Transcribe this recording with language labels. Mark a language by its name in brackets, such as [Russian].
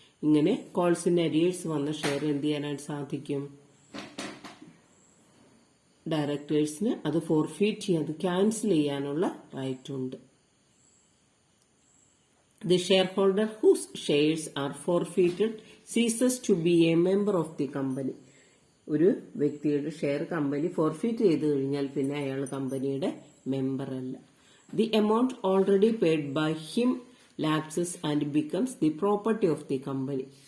[Malayalam] ഇങ്ങനെ calls in arrears വന്ന share എന്ത് ചെയ്യാനായിട്ട് സാധിക്കും? ഡയറക്ടേഴ്സിന് അത് ഫോർഫീറ്റ് ചെയ്യാൻ, അത് ക്യാൻസൽ ചെയ്യാനുള്ള റൈറ്റ് ഉണ്ട്. [English] The shareholder whose shares are forfeited ceases to be a member of the company. [Malayalam] ഒരു വ്യക്തിയുടെ ഷെയർ കമ്പനി ഫോർഫീറ്റ് ചെയ്ത് കഴിഞ്ഞാൽ പിന്നെ അയാൾ കമ്പനിയുടെ മെമ്പർ അല്ല. [English] The amount already paid by him lapses and becomes the property of the company.